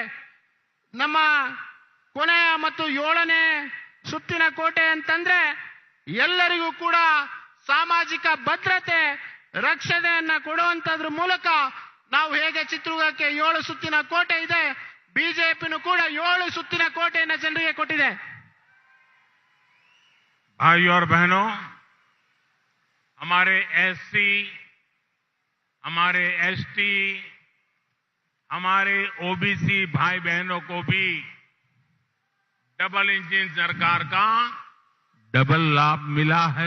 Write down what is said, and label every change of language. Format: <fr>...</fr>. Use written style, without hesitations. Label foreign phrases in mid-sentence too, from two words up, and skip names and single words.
<kn>ನಮ್ಮ ಕೊನೆಯ ಮತ್ತು 7ನೇ ಸುತ್ತಿನ ಕೋಟೆ ಅಂತಂದ್ರೆ ಎಲ್ಲರಿಗೂ ಕೂಡ ಸಾಮಾಜಿಕ ಭದ್ರತೆ, ರಕ್ಷಣೆಯನ್ನ ಕೊಡುವಂತದ್ರ ಮೂಲಕ ನಾವು ಹೇಗೆ ಚಿತ್ರದುರ್ಗಕ್ಕೆ 7 ಸುತ್ತಿನ ಕೋಟೆ ಇದೆ, ಬಿಜೆಪಿನೂ ಕೂಡ 7 ಸುತ್ತಿನ ಕೋಟೆಯನ್ನ ಜನರಿಗೆ ಕೊಟ್ಟಿದೆ.</kn> <hi>भाइयों और बहनों, हमारे SC, हमारे ST, हमारे OBC भाई बहनों को भी</hi> <en>double engine</en> <hi>सरकार का डबल लाभ मिला है।</hi>